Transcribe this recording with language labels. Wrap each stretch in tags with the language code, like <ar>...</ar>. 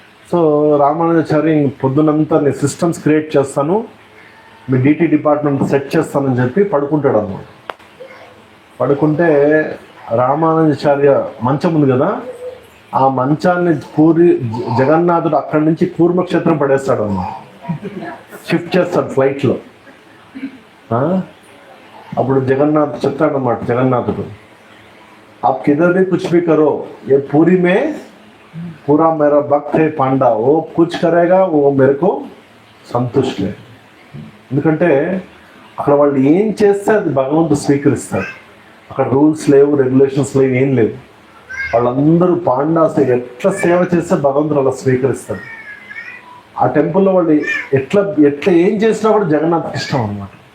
<te>So Ramanujacharya పొద్దునంతా నేను systems create చేస్తాను, మీ DT department set చేస్తానని చెప్పి పడుకుంటాడు అన్నమాట. పడుకుంటే రామానుజాచార్య మంచం ఉంది కదా, ఆ మంచాన్ని జగన్నాథుడు అక్కడి నుంచి కూర్మక్షేత్రం పడేస్తాడు అన్నమాట. షిఫ్ట్ చేస్తాడు ఫ్లైట్లో. అప్పుడు జగన్నాథ్ చెప్తాడన్నమాట, జగన్నాథుడు</te> <hi>आप किधर भी कुछ भी करो, ये पूरी में पूरा मेरा भक्त है पांडा, वो कुछ करेगा वो मेरे को संतुष्ट है.</hi> <te>ఎందుకంటే అక్కడ వాళ్ళు ఏం చేస్తే అది భగవంతుడు స్వీకరిస్తారు. అక్కడ రూల్స్ లేవు, రెగ్యులేషన్స్ లేవు, ఏం లేవు. వాళ్ళందరూ పాండాస్ ఎట్లా సేవ చేస్తే భగవంతుడు అలా స్వీకరిస్తారు. ఆ టెంపుల్లో వాళ్ళు ఎట్లా ఏం చేసినా కూడా జగన్నాథ్కి ఇష్టం అన్నమాట.</te>